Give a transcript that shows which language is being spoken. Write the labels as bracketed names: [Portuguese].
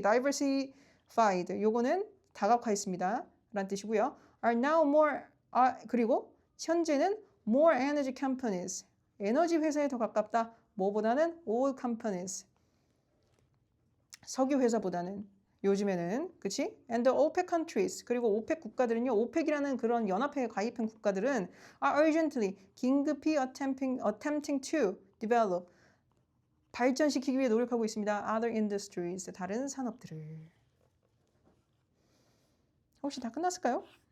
[Korean] diversified 요거는 다각화했습니다. 라는 뜻이고요. [English] are now [Korean] 그리고 현재는 [English] more energy companies [Korean] 에너지 회사에 더 가깝다. 뭐보다는 [English] oil companies [Korean] 석유 회사보다는 요즘에는 그치? [English] And the OPEC countries [Korean] 그리고 오펙 국가들은요. 오펙이라는 그런 연합회에 가입한 국가들은 [English] are urgently [Korean] 긴급히 [English] attempting to develop [Korean] 발전시키기 위해 노력하고 있습니다. [English] Other industries [Korean] 다른 산업들을 혹시 다 끝났을까요?